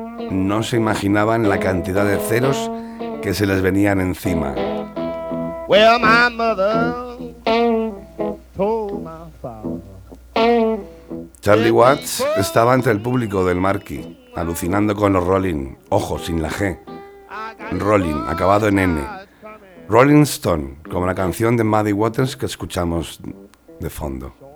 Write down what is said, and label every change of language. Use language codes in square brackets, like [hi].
[es] No se imaginaban la cantidad de ceros que se les venían encima. [en] Well, my mother told my father. [es] Charlie Watts estaba entre el público del Marquee, alucinando con los Rolling, ojo, sin la G. Rolling, acabado en N. Rolling Stone, como la canción de Muddy Waters que escuchamos de fondo.